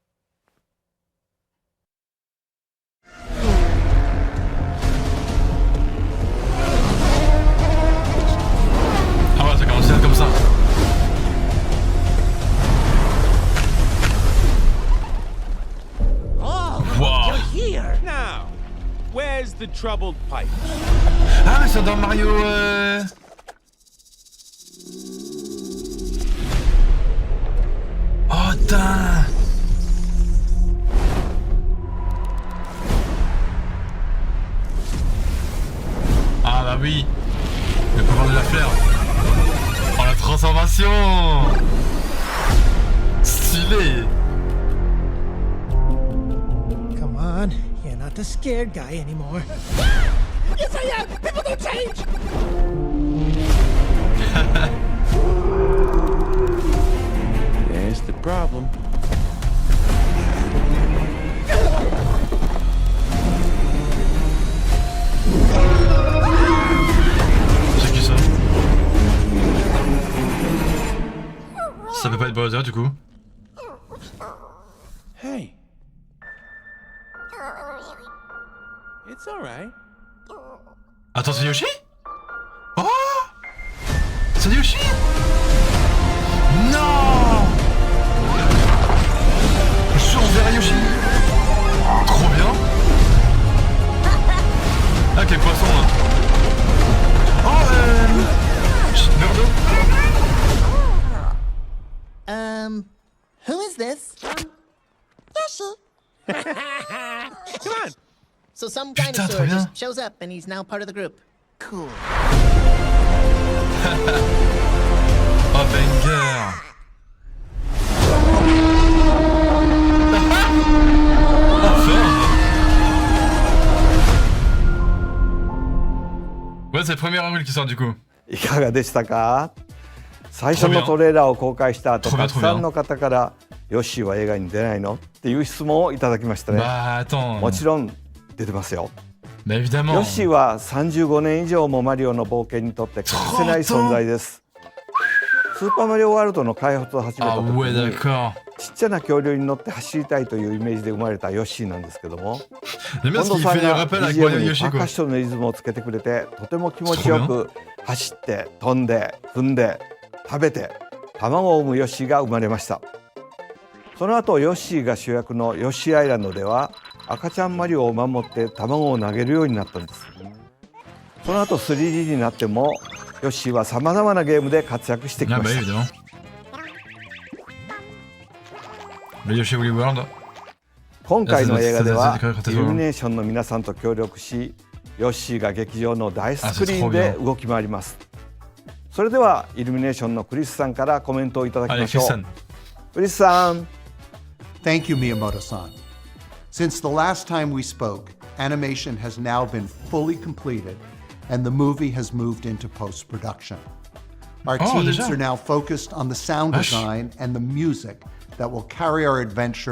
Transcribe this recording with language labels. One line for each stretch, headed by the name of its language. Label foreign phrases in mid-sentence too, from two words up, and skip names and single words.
French: Comme ça.
English: Oh, Wow. you're here. Now, where's the troubled pipe?
French: Ah mais c'est dans Mario Oh putain. Ah bah oui. Le pouvoir de la fleur. Oh la transformation. Stylé.
English: Come on, you're not the scared guy anymore. Yes, I am. People don't change. There's the problem.
French: C'est qui ça? Ça peut pas être Bowser du coup. Hey. It's alright. Attends, c'est Yoshi? Oh! C'est Yoshi? Non! Je suis envers Yoshi. Trop bien. Ah, quel poisson là. Oh, Birdo.
English: Who is this? Yoshi. So some
French: Putain,
English: dinosaur
French: trop bien.
English: just shows up and he's now part of the group. Cool. Oh, banger.
French: Ouais, c'est le 1er avril qui sort du coup.
Japanese: いかがでしたか？最初のトレーラーを公開した後、たくさんの方からヨッシーは映画に出ないのっていう質問をいただきましたね。
French: Bah attends.
Japanese: もちろん出てますよ。
French: Bah évidemment.
Japanese: ヨッシーは35年以上もマリオの冒険にとって欠かせない存在です。スーパーマリオワールドの開発を始めた
French: Ah
Japanese: 時
French: ouais,
Japanese: に
French: d'accord.
Japanese: ちっちゃな恐竜に乗って走りたいというイメージで生まれたヨッシーなんですけども、
French: J'aime bien
Japanese: 近
French: parce
Japanese: 藤
French: qu'il
Japanese: さん
French: fait des
Japanese: が
French: rappels avec
Japanese: BGM
French: Mario
Japanese: に
French: Yoshi
Japanese: パーカッ
French: quoi.
Japanese: ションのリズムをつけてくれて、とても気持ちよく走って飛んで踏んで食べて卵を産むヨッシーが生まれました。その後ヨッシーが主役のヨッシーアイランドでは赤ちゃんマリオを守って卵を投げるようになったんです。その後 3D になってもヨッシーはさまざまなゲームで活躍してき
French: Ah
Japanese: ま
French: bah
Japanese: した。
French: évidemment. Le Yoshi Woolly World.
Japanese: 今回の映画ではそうそうそうイルミネーションの皆さんと協力し、ヨッシーが劇場の大スクリーンで動き回ります。それではイルミネーションのクリスさんからコメントをいただき
French: Allez,
Japanese: ましょう。
French: Christian.
Japanese: クリスさん。
English: Thank you, Miyamoto-san. Since the last time we spoke, animation has now been fully completed and the movie has moved into post-production. Our
French: Oh,
English: teams
French: déjà?
English: are now focused on the sound
French: Vache.
English: design and the music that will carry our adventure